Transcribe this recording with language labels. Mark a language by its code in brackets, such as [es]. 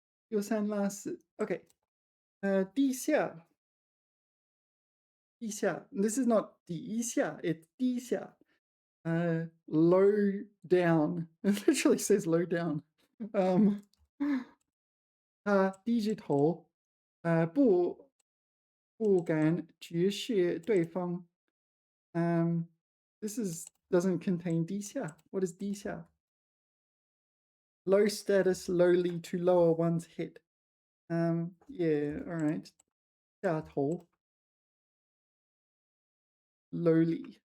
[zh] 就算拉四. Okay. 地下. 低下. [en] This is not 底下, it's 低下. Low down. It literally says low down. [zh] 他低着头，不敢直视对方。 [en] This doesn't contain 低下. What is 低下?Low status, lowly, to lower one's head. Yeah, all right. 下头 lowly.